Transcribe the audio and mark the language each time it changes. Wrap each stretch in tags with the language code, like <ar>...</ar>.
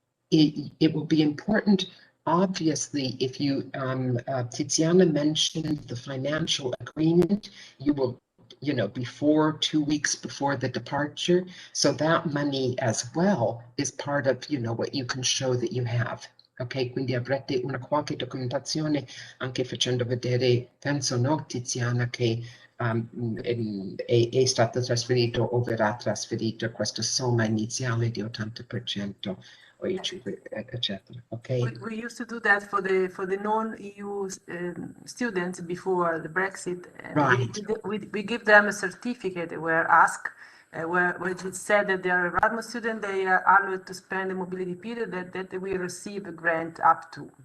<en>It will be important, obviously, if you, Tiziana mentioned the financial agreement, you will, you know, before 2 weeks before the departure. So that money as well is part of, you know, what you can show that you have.</en> <it>Ok, quindi avrete una qualche documentazione anche facendo vedere, penso, no, Tiziana, che è stato trasferito o verrà trasferito questa somma iniziale di 80% o i 5, eccetera.</it> <en>Okay. We used to do that for the non-EU students before the Brexit. Right. We give them a certificate where asked where it said that they are Erasmus student, they are allowed to spend the mobility period that we receive a grant up to.</en>